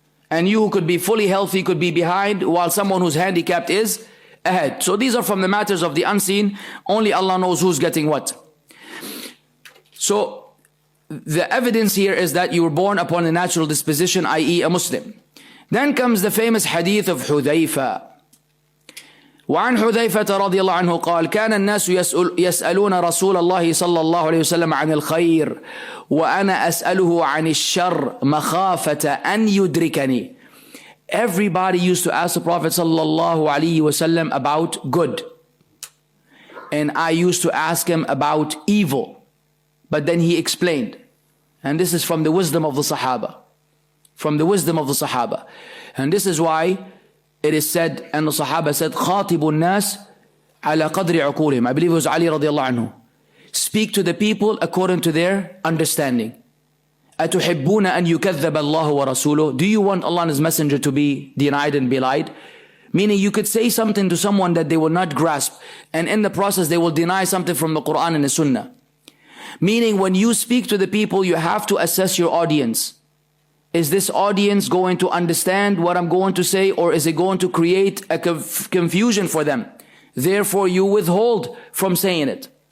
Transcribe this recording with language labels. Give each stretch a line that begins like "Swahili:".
English: And you who could be fully healthy could be behind, while someone who's handicapped is ahead. So these are from the matters of the unseen. Only Allah knows who's getting what. So the evidence here is that you were born upon a natural disposition, i.e. a Muslim. Then comes the famous hadith of Hudhayfa.
Arabic: وعن حذيفة رضي الله عنه قال كان الناس يسألون رسول الله صلى الله عليه وسلم عن الخير وأنا أسأله عن الشر مخافة أن يدركني.
English: Everybody used to ask the Prophet
Arabic: صلى الله عليه وسلم
English: about good, and I used to ask him about evil, but then he explained, and this is from the wisdom of the Sahaba, and this is why it is said, and the Sahaba said,
Arabic: خاطب الناس على قدر عقولهم.
English: I believe it was Ali radiallahu anhu. Speak to the people according to their understanding.
Arabic: أتحبون أن يكذب الله ورسوله.
English: Do you want Allah and His Messenger to be denied and belied? Meaning you could say something to someone that they will not grasp, and in the process they will deny something from the Quran and the Sunnah. Meaning when you speak to the people, you have to assess your audience. Is this audience going to understand what I'm going to say, or is it going to create a confusion for them? Therefore, you withhold from saying it.